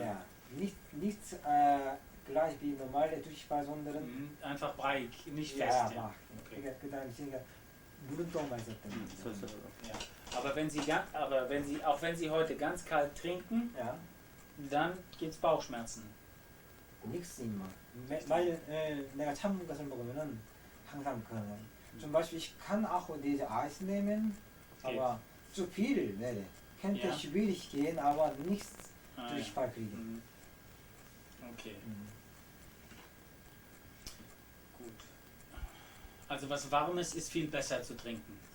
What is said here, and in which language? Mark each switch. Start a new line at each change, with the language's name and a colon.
German: Ja, nicht gleich wie normale Durchfall, sondern Einfach breiig, nicht ja, fest. Ja. wach. Okay.
Korean: 그다음에 제가 물운동만 했었던
German: Ja. Aber wenn Sie heute ganz kalt trinken, Ja, dann gibt es Bauchschmerzen. nichts immer. weil
Korean: 내가 찬 것을 먹으면은 항상 그런.
German: zum Beispiel ich kann auch diese Eis nehmen, aber zu viel wäre. Könnte Ja. schwierig gehen, aber nichts Ah, Durchfall kriegen. Mhm. Okay, gut. Also was Warmes ist viel besser zu trinken.